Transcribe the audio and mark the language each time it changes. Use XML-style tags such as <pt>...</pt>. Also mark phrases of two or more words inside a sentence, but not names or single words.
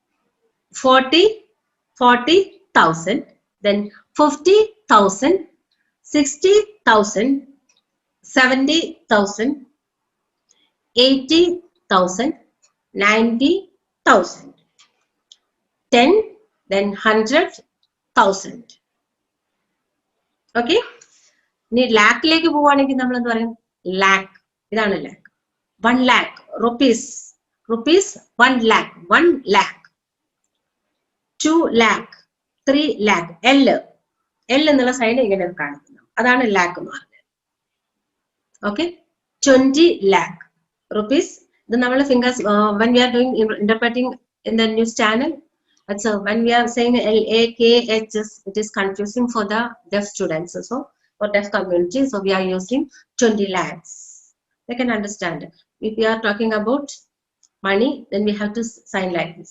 <en>40,000. Then 50,000, 60,000, 70,000, 80,000, 90,000. 10, then 100,000. Okay.</en> <ml>ഇനി ലാക്കിലേക്ക് പോവുകയാണെങ്കിൽ നമ്മൾ എന്ത് പറയും? ലാക്ക്. ഇതാണ് ലാക്ക്. 1</ml> <en>lakh rupees. Rupees 1 lakh. 1 lakh. 2 lakh. 3 lakh.</en> <ml>L എന്നുള്ള സൈഡ് ഇങ്ങനെ കാണിക്കുന്നു. അതാണ് ലാക്ക് എന്ന് പറഞ്ഞത്. ഓക്കെ. 20</ml> <en>lakh rupees.</en> <ml>ഇത് നമ്മൾ ഫിംഗേഴ്സ്</ml> <en>when we are doing interpreting in the news channel. So when we are saying LAKHS, it is confusing for the deaf students also, for deaf community. So we are using 20 lakhs. They can understand. If we are talking about money, then we have to sign like this.</en>